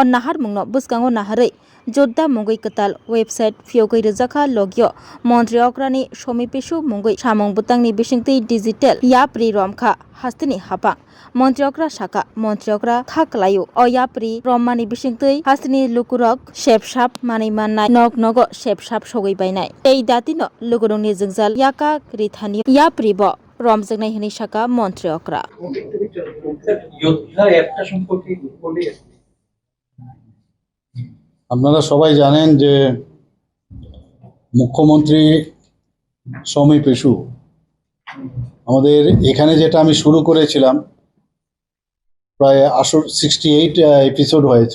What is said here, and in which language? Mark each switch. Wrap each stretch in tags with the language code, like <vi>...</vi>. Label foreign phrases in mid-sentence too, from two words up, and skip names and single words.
<trp>naharmungno buskango naharei Jodda mungui katal website fiogoi rejakha logio Montreokrani shomipishu mungui samung butangni bisingti digital yapri romkha hasteni hapang Montreokra shaka Montreokra khaklayu o yapri rommani bisingti hasteni lukurok shepshap mani mannai nok nogo shepshap sogoi bainai ei datino lukurongni jingjal yaka rithani yapri bo রমজাগনাই হিনি শাখা মন্ত্রিয়করা</trp> <bn>আপনারা সবাই জানেন যে মুখ্যমন্ত্রী সৌমি পেশু আমাদের এখানে যেটা আমি শুরু করেছিলাম প্রায় 68 এপিসোড হয়েছে।</bn>